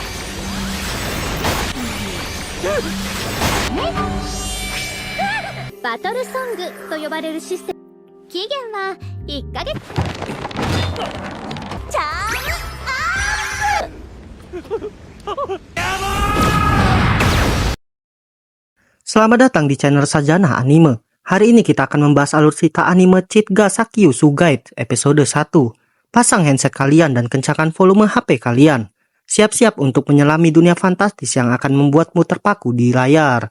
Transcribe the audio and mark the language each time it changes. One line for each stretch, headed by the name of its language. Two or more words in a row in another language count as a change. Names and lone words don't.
Japanese: バトルソングと呼ばれるシステム。期限は1ヶ月。チャームアップ。
Indonesian: Selamat datang di channel Sajana Anime. Hari ini kita akan membahas alur cerita anime Cheat Ga Sakyusu Guide episode 1. Pasang handset kalian dan kencangkan volume HP kalian. Siap-siap untuk menyelami dunia fantastis yang akan membuatmu terpaku di layar.